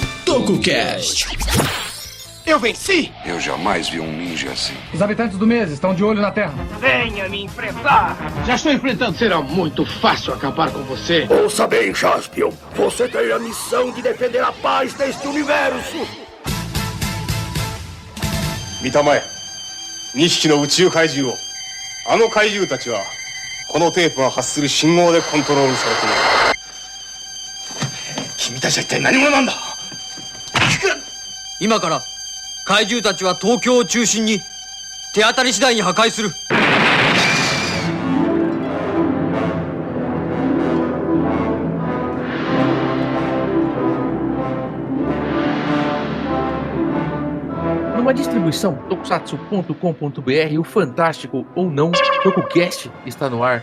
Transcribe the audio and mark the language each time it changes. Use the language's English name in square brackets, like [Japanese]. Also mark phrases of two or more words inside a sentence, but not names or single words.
[Portuguese] TokuCast. Eu venci! Eu jamais vi um ninja assim. Os habitantes do mês estão de olho na Terra. Venha me enfrentar! Já estou enfrentando. Será muito fácil acabar com você. Ouça bem, Jaspion. Você tem a missão de defender a paz deste universo. [Japanese] 見たまえ、2匹の宇宙怪獣を。あの怪獣たちはこのテープが発する信号でコントロールされている。君たちは一体何者なんだ。今から怪獣たちは東京を中心に手当たり次第に破壊する。 [Portuguese] Numa distribuição tokusatsu.com.br, o fantástico ou não TokuCast está no ar.